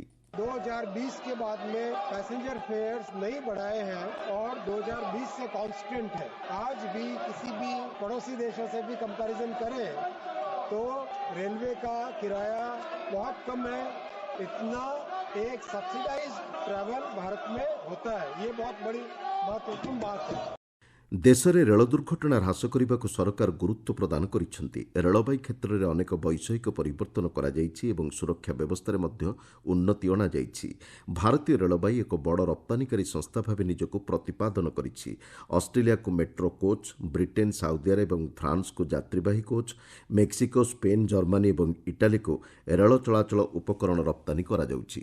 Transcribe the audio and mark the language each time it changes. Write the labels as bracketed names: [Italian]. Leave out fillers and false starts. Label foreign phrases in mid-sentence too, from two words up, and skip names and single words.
[Hindi] 2020 के बाद में [English] passenger fares [Hindi] नहीं बढ़ाए हैं और 2020 से कांस्टेंट है। आज भी किसी भी पड़ोसी देशों से भी कंपैरिजन करें तो रेलवे का किराया बहुत कम है। इतना एक [English] subsidized travel [Hindi] भारत में होता है, ये बहुत बड़ी महत्वपूर्ण बात है। [Odia] ଦେଶରେ ରେଳ ଦୁର୍ଘଟଣା ହ୍ରାସ କରିବାକୁ ସରକାର ଗୁରୁତ୍ୱ ପ୍ରଦାନ କରିଛନ୍ତି। ରେଳବାଇ କ୍ଷେତ୍ରରେ ଅନେକ ବୈଷୟିକ ପରିବର୍ତ୍ତନ କରାଯାଇଛି ଏବଂ ସୁରକ୍ଷା ବ୍ୟବସ୍ଥାରେ ମଧ୍ୟ ଉନ୍ନତି ଅଣାଯାଇଛି। ଭାରତୀୟ ରେଳବାଇ ଏକ ବଡ଼ ରପ୍ତାନିକାରୀ ସଂସ୍ଥା ଭାବେ ନିଜକୁ ପ୍ରତିପାଦନ କରିଛି। ଅଷ୍ଟ୍ରେଲିଆକୁ [English] metro coach, [Odia] ବ୍ରିଟେନ୍, ସାଉଦି ଆରବ ଏବଂ ଫ୍ରାନ୍ସକୁ ଯାତ୍ରୀବାହୀ କୋଚ୍, ମେକ୍ସିକୋ, ସ୍ପେନ୍, ଜର୍ମାନୀ ଏବଂ ଇଟାଲୀକୁ ରେଳ ଚଳାଚଳ ଉପକରଣ ରପ୍ତାନୀ କରାଯାଉଛି।